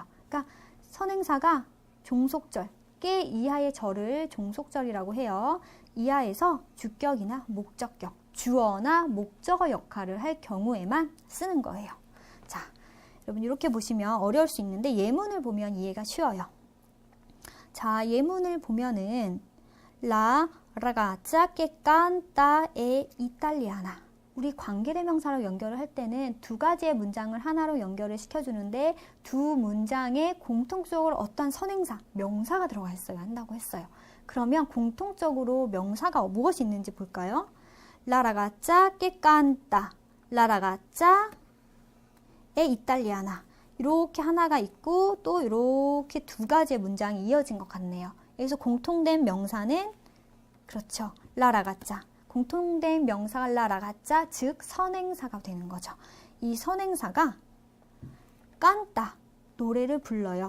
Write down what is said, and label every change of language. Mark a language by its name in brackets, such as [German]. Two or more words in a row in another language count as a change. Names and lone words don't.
[Korean] 그러니까 선행사가 종속절, 깨 이하의 절을 종속절이라고 해요. 이하에서 주격이나 목적격, 주어나 목적어 역할을 할 경우에만 쓰는 거예요. 자, 여러분 이렇게 보시면 어려울 수 있는데 예문을 보면 이해가 쉬워요. 자, 예문을 보면은 [Italian] La ragazza che canta è italiana. [Korean] 우리 관계대명사로 연결을 할 때는 두 가지의 문장을 하나로 연결을 시켜주는데 두 문장에 공통적으로 어떤 선행사, 명사가 들어가 있어야 한다고 했어요. 그러면 공통적으로 명사가 무엇이 있는지 볼까요? [Italian] La ragazza che canta, la ragazza è italiana. [Korean] 이렇게 하나가 있고 또 이렇게 두 가지의 문장이 이어진 것 같네요. 여기서 공통된 명사는 그렇죠. [Italian] la ragazza. [Korean] 공통된 명사가 라라가짜, 즉 선행사가 되는 거죠. 이 선행사가 깐따, 노래를 불러요.